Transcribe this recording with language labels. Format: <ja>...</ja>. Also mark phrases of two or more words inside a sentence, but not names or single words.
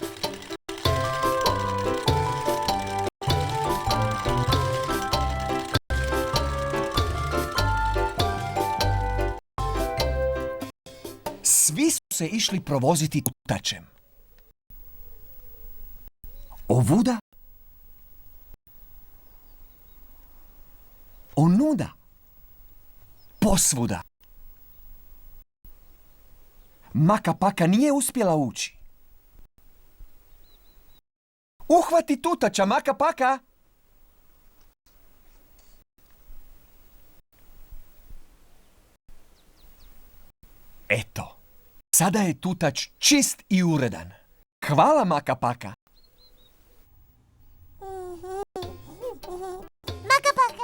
<hr>svi su se išli provoziti tutačem. Ovuda, onuda, posvuda. Maka paka nije uspjela ući. Uhvati tutača, maka paka! Eto, sada je tutač čist i uredan. Hvala, maka paka! Maka paka.</hr>